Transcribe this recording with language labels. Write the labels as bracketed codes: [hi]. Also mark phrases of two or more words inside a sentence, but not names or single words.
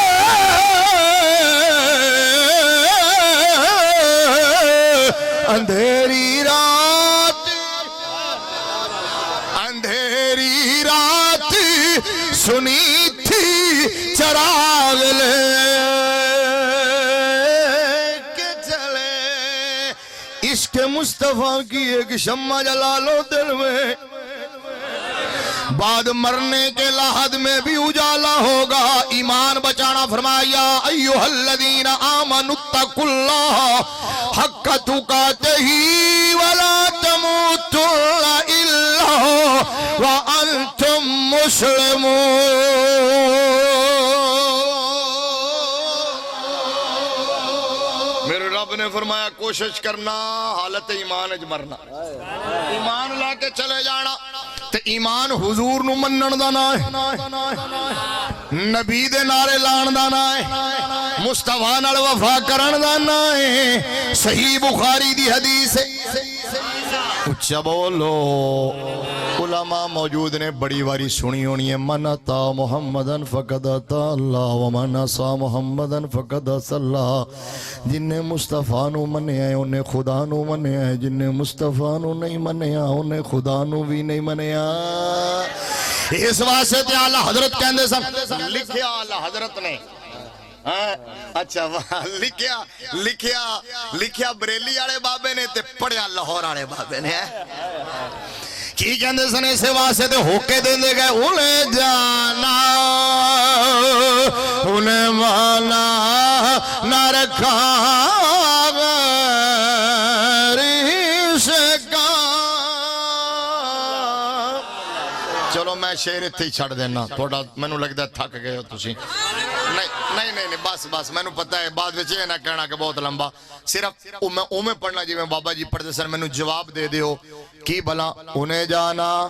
[ur] اندھیری رات سنی تھی چراغ لے عشق مصطفیٰ کی ایک شمع جلا لو دل میں بعد مرنے کے لحد میں بھی اجالا ہوگا [pa] ایمان بچانا فرمایا [ar] ایوہ الذین آمنوا اتقوا اللہ حق تقاتہ ولا تموتن الا وانتم مسلمون [pa] رب نے فرمایا کوشش کرنا حالت ایمان اج مرنا ایمان لا کے چلے جانا تے ایمان حضور نو منن دا نا ہے نبی دے نعرے لان دا نا ہے مصطفیٰ نال وفا کرن دا نا ہے صحیح بخاری دی حدیث ہے اچھا بولو علماء موجود نے بڑی واری سنی ہونی ہے [ar] من اتا محمدن فقد اتا اللہ ومن عصا محمدن فقد عصا اللہ [pa] جن نے مصطفیٰ نو منیا ہے انہیں خدا نو منیا ہے جن نے مصطفیٰ نو نہیں منیا انہیں خدا نو بھی نہیں منیا اس واسطے تے اعلیٰ حضرت کہندے سن لکھیا اعلیٰ حضرت نے اچھا لکھیا بریلی آڑے بابے نے تے پڑھیا لاہور آڑے بابے نے کی کہندے سن اسے واسطے تے ہوکے دیندے گئے [ur] انہیں جانا انہیں مانا نہ رکھا [pa] چلو میں شعر اتھے ہی چھڑ دینا تھوڑا میں نو لگتا ہے تھک گئے ہو تسی نہیں بس میں نو پتہ ہے بعد وچ یہ نہ کہنا کہ بہت لمبا صرف میں پڑھنا جی میں بابا جی پڑھتے سن میں نو جواب دے دیو کی بھلا [ur] انہیں جانا